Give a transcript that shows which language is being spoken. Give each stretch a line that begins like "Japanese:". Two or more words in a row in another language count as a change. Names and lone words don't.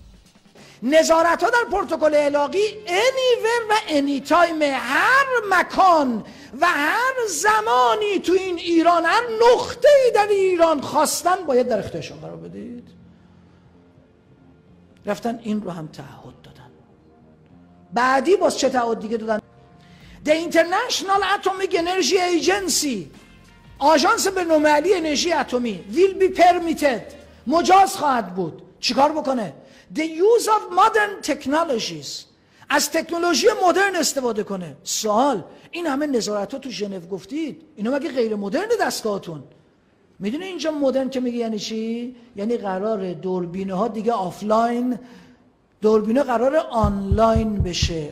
Persian: نظارت ها در پروتکل الاغی anywhere و anytime، هر مکان و هر زمانی تو این ایران، هر نقطه‌ای در ایران خواستن باید در اختیارشون قرار بدید. رفتن این رو هم تعهد دادن. بعدی باز چه تعهد دیگه دادن؟
English: The International Atomic Energy Agency،
Persian: آژانس بین‌المللی انرژی اتمی،
English: will be permitted،
Persian: مجاز خواهد بود. چیکار بکنه؟
English: The use of modern technologies،
Persian: از تکنولوژی مدرن استفاده کنه. سوال، این همه نظارت ها تو ژنو گفتید، اینا مگه غیر مدرن دستگاهتون؟ میدونه اینجا مدرن که میگه یعنی چی؟ یعنی قرار دوربینه ها دیگه آفلاین، دوربینه قرار آنلاین بشه.